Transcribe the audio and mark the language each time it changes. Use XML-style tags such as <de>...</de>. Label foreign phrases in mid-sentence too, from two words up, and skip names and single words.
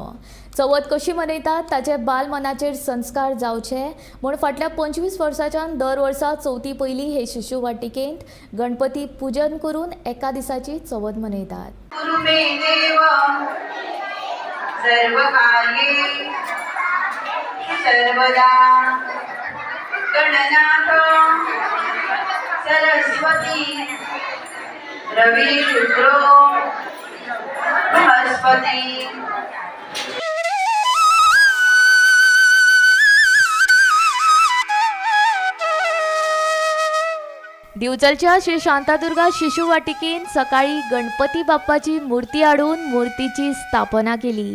<kok>चवथ कशी मनयतात ताचे बाल मनाचेर संस्कार जावचे म्हूण फाटल्या 25 वर्सांच्यान दर वर्सा चवथी पयलीं हे शिशु वाटिकेंत गणपती पूजन करून एका दिसाची चवथ मनयतात.</kok> <sa>सर्वदा गणनाथ सरस्वती रवि शुक्र बृहस्पती.</sa> <kok>दिवचलच्या श्री शांतादुर्गा शिशु वाटिकेन सकाळी गणपती बाप्पाची मूर्ती हाडून मूर्तीची स्थापना केली.</kok>